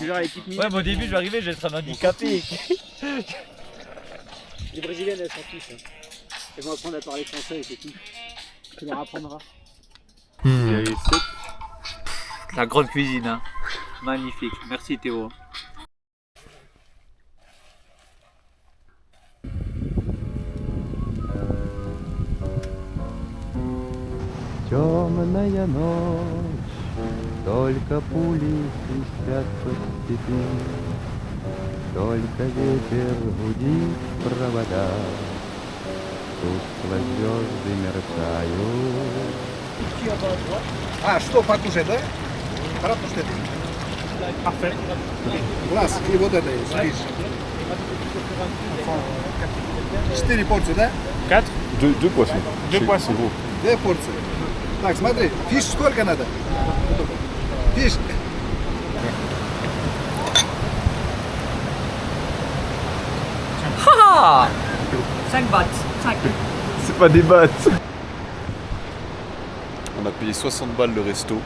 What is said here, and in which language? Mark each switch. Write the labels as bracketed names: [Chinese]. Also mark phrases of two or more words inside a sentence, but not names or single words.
[French] Tu verras les petites minutes. Ouais, mais au début, je vais arriver, je vais être un handicapé. Les brésiliennes, elles s'en fichent. Hein. Elles vont apprendre à parler français et c'est tout. Tu leur apprendras. La grande cuisine, hein. Magnifique. Merci Théo. [Russian] Темная ночь, только пули свистят по степи, только ветер гудит провода, тускло звезды мерцают. А, что покушать, да? Хорошо, что это? [French] Parfait. [Russian] Глаз и вот это есть, видишь? 4 порции, да? 4. [French] Deux poissons. Deux poissons. C'est gros. [Russian] 2 порции. Так, смотри, фиш сколько надо? Фиш. [French] Ah 5 bahts. 5. C'est pas des battes. On a payé 60 balles le resto.